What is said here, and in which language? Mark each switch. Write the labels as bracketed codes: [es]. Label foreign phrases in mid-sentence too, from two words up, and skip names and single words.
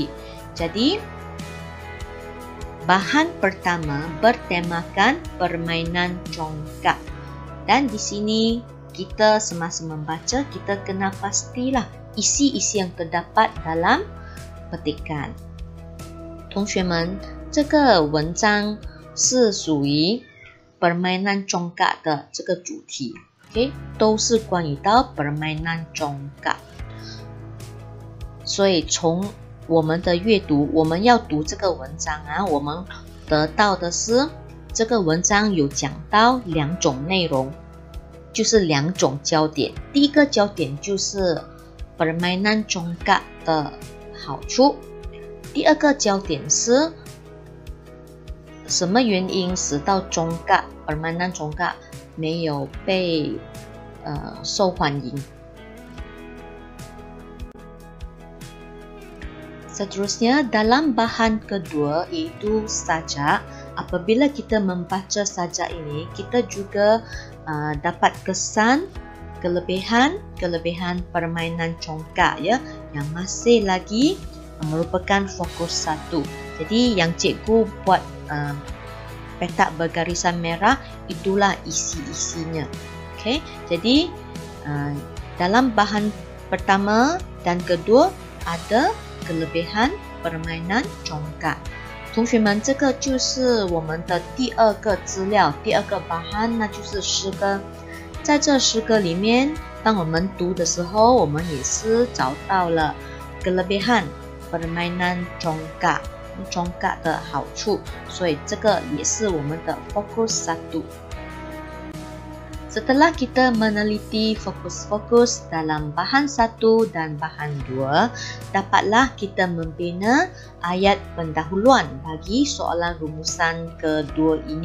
[ms] Jadi, bahan pertama bertemakan permainan congkak. Dan di sini kita semasa membaca, kita kena pastilah isi-isi yang terdapat dalam petikan. [zh] 同学们，这个文章是属于 [ms] permainan congkak [zh] 的这个主题 ，OK， 都是关于到 [ms] permainan congkak。 [zh] 所以从我们的阅读，我们要读这个文章啊，我们得到的是这个文章有讲到两种内容，就是两种焦点。第一个焦点就是 [ms] permainan congkak [zh] 的好处，第二个焦点是 什么原因使到 [ms] permainan congkak [zh] 没有被受欢迎。 [ms] Seterusnya, dalam bahan kedua iaitu sajak. Apabila kita membaca sajak ini, kita juga dapat kesan kelebihan permainan congkak ya, yang masih lagi merupakan fokus satu. Jadi yang cikgu buat petak bergarisan merah, itulah isi-isinya. Okay? Jadi dalam bahan pertama dan kedua ada kelebihan permainan congkak. [zh] 同学们，这个就是我们的第二个资料，第二个bahan，那就是诗歌。在这诗歌里面，当我们读的时候，我们也是找到了 [ms] kelebihan permainan congkak [zh] 的好处，所以这个也是我们的 fokus 1。 [ms] Setelah kita meneliti fokus-fokus dalam bahan 1 dan bahan 2, dapatlah kita membina ayat pendahuluan bagi soalan rumusan kedua ini.